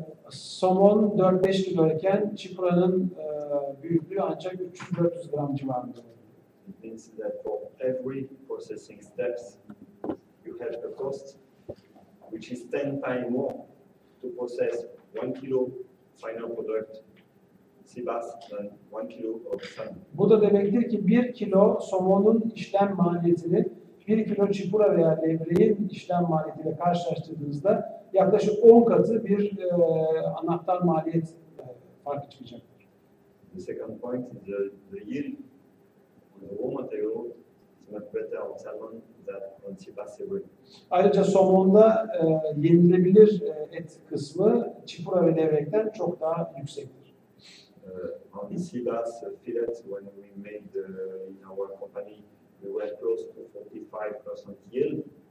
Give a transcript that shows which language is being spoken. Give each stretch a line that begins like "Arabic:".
Turkish: Somon 4-5 kiloyken çipuranın büyüklüğü ancak 300-400 gram civarında.
English: It means that for every processing steps, you have a cost which is 10 times more to process 1 kilo final product sea bass than 1 kilo of salmon.
Turkish: Bu da demektir ki 1 kilo somonun işlem maliyetini 1 kilo çipura veya levreğin işlem maliyetiyle karşılaştırdığınızda yaklaşık 10 katı bir anahtar maliyet farkı çıkacaktır.
English: The second point is the yield on the raw material is much better on salmon than on sea bass and bream.
Turkish: Ayrıca somonda yenilebilir et kısmı çipura ve levrekten çok daha yüksektir.
English: On the sea bass fillet, when we made in our company, we were close to 45% yield.